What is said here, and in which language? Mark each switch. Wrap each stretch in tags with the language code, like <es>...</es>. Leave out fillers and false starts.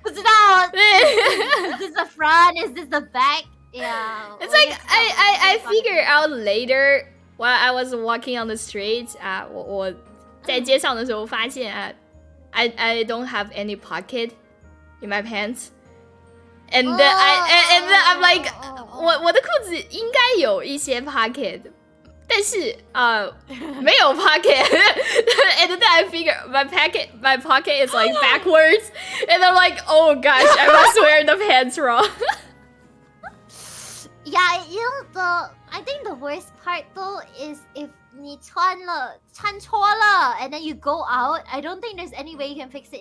<zh>不知道</zh> <en>is this the front? Is this the back? Yeah. It's like I figured out later while I was walking on the streets.</en> <zh>我在街上的时候发现</zh> <en>I don't have any pocket in my pants. And then I'm like</en> <zh>我的裤子应该有一些 pocket, 但是没有 pocket.</zh> <en>And then I figure my pocket is like backwards. And I'm like, oh gosh, I must wear the pants wrong. Yeah, I think the worst part though is if</en> <zh>你穿错了</zh> <en>and then you go out, I don't think there's any way you can fix it.</en>